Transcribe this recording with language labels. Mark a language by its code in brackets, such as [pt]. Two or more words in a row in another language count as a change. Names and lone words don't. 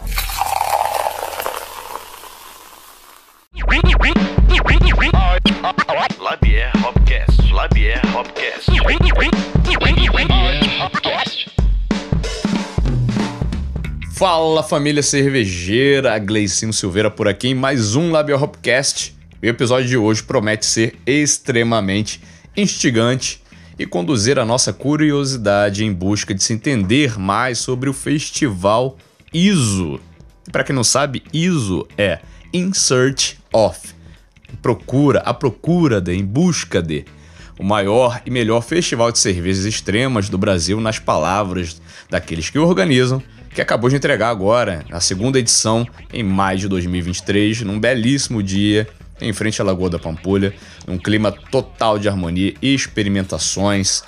[pt] Labier Hopcast. Labier Hopcast. Fala, família cervejeira, Gleicinho Silveira por aqui em mais um Labier Hopcast. O episódio de hoje promete ser extremamente instigante e conduzir a nossa curiosidade em busca de se entender mais sobre o festival ISO. Para quem não sabe, ISO é [en] In Search of, [pt] à procura de, em busca de, o maior e melhor festival de cervejas extremas do Brasil, nas palavras daqueles que o organizam, que acabou de entregar agora a segunda edição em maio de 2023, num belíssimo dia, em frente à Lagoa da Pampulha, num clima total de harmonia e experimentações.